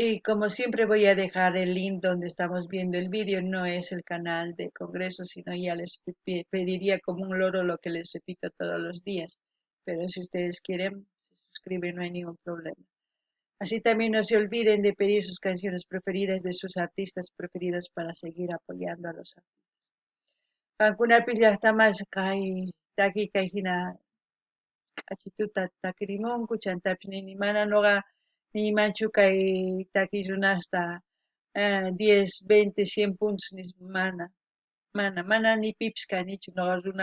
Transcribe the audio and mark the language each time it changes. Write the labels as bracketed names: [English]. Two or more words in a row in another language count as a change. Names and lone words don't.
[Spanish] Y como siempre voy a dejar el link donde estamos viendo el vídeo, no es el canal de Congreso, sino ya les pediría como un loro lo que les repito todos los días, pero si ustedes quieren, se suscriben, no hay ningún problema. Así también no se olviden de pedir sus canciones preferidas de sus artistas preferidos para seguir apoyando a los artistas. [Quechua] Kankunapis llaqtamas kay taki kayhina achituta takirimunku chantapis nini mana nuqa ninimanchu kay taki runasta 10, 20, 100 puntos nis mana ni pipis kanichu nuqa runa